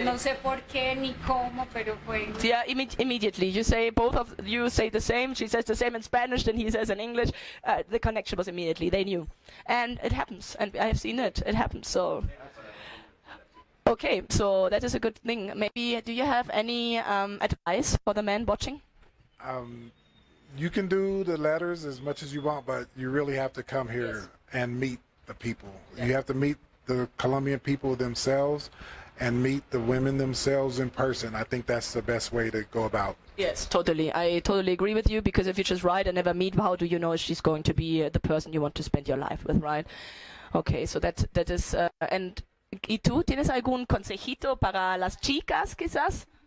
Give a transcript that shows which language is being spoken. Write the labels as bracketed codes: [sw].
[es] No sé por qué ni cómo, pero fue. [en] Yeah, immediately. You say, both of you say the same. She says the same in Spanish, then he says in English. The connection was immediately. They knew. And it happens. And I have seen it. It happens. So. Okay, so that is a good thing. Maybe, do you have any advice for the men watching? You can do the letters as much as you want, but you really have to come here and meet the people. Yeah. You have to meet the Colombian people themselves and meet the women themselves in person. I think that's the best way to go about. Yes, totally. I totally agree with you, because if you just write and never meet, how do you know if she's going to be the person you want to spend your life with, right? Okay, so that is... [es] and ¿y tú tienes algún consejito para las chicas, quizás?